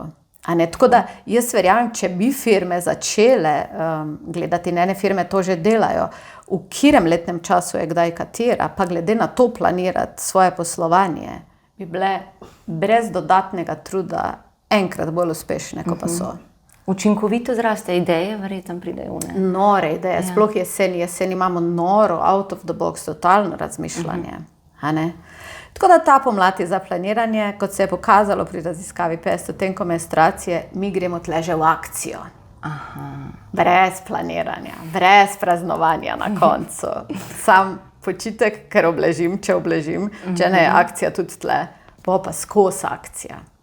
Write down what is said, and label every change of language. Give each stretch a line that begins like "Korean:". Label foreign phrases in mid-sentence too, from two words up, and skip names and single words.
Slovenian: Tako da jaz verjamem, če bi firme začele gledati, ene firme to že delajo, v katerem letnem času je kdaj katera, pa glede na to planirati svoje poslovanje, bi bile brez dodatnega truda enkrat bolj uspešne, kot pa so. Učinkovito zraste ideje, verjetno pridejo. Nore ideje, sploh jeseni imamo noro,
English: out of the box,
Slovenian: totalno razmišljanje. Tako da ta pomlad je za planiranje, kot se je pokazalo pri raziskavi PES, v tem menstruacije, mi gremo tle že v akcijo. Brez planiranja, brez praznovanja na koncu. Sam počitek, ker obležim, če obležim, če ne je akcija tudi tle, bo pa skozi akcija.